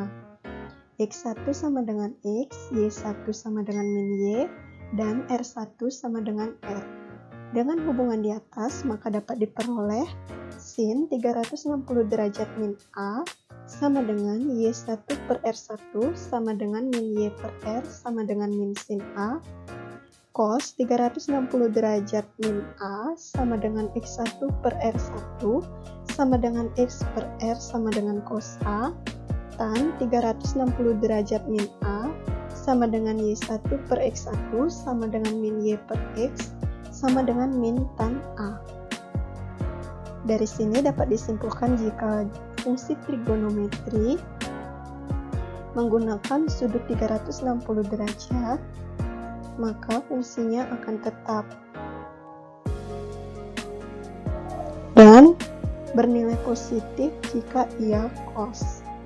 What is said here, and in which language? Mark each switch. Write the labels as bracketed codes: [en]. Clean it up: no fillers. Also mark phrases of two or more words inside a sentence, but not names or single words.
[id] X1 sama dengan X, Y1 sama dengan min Y, dan R1 sama dengan R. Dengan hubungan di atas, maka dapat diperoleh sin 360 derajat min A sama dengan Y1 per R1 sama dengan min Y per R sama dengan min sin A. cos 360 derajat min A sama dengan X1 per R1 sama dengan X per R sama dengan cos A, tan 360 derajat min A sama dengan Y1 per X1 sama dengan min Y per X sama dengan min tan A. Dari sini dapat disimpulkan jika fungsi trigonometri menggunakan sudut 360 derajat, maka fungsinya akan tetap dan bernilai positif jika ia cos.